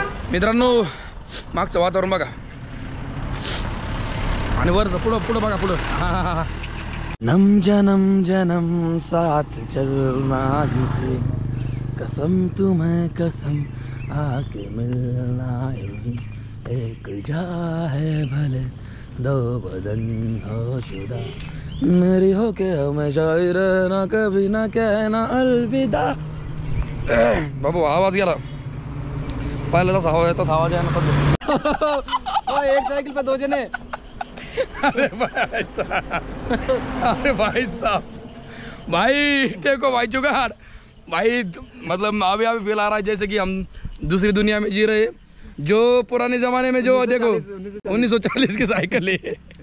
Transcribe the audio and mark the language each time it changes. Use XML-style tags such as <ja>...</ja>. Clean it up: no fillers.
<mr>मित्रांनो मागचं वातावरण बघा आणि वर पुढं बघा पुढं.</mr> <hi>नम जन्म साथ चलना है, कसम तुम्हें कसम आके मिलना है. एक जा है भले दो बदन हो जुदा, मेरी हो के हमेशा रहना, कभी ना कहना अलविदा.</hi> <mr>बाबू आवाज गेला, पहिला तसा आवाज आहे ना.</mr> <hi>एक साइकिल पे 2 जने. अरे भाई साहब, भाई देखो भाई जुगाड़ भाई, मतलब अभी फील आ रहा है जैसे कि हम दूसरी दुनिया में जी रहे. जो पुराने जमाने में जो देखो 1940 की साइकिल है.</hi>